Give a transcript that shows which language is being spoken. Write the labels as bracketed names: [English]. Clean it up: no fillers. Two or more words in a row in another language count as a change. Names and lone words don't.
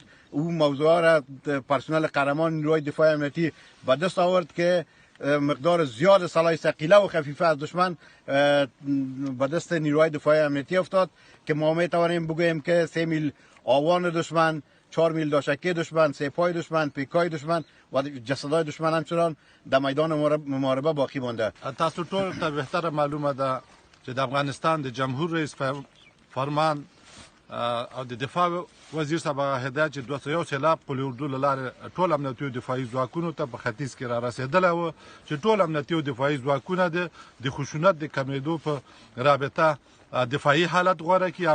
[Persian] او موضوعها را پرسنل قهرمان نیروی دفاع امنیتی به دست آورد که مقدار زیاد سلاح ثقیله و خفیفه از دشمن به دست نیروی دفاع امنیتی افتاد که ما می توانیم بگوییم که 3 میل آوان دشمن، 4 میل داشکه دشمن، 3 پای دشمن، پیکای دشمن و جسدهای دشمن همچنان در میدان محاربه باقی مانده. [Pashto] تاسو ټول ته بهتره معلومه ده چې د افغانستان د جمهور رئیس فرمان او د دفاع وزیر صاحب هدایت چې 201 سیلاب قل اردو له لارې ټول امنیتي او دفاعي ځواکونو ته په ختیځ کې را رسېدلی وه چې ټول امنیتي او دفاعي ځواکونه د خشونت د کمېدو په رابطه دفاعي حالت غوره کړي.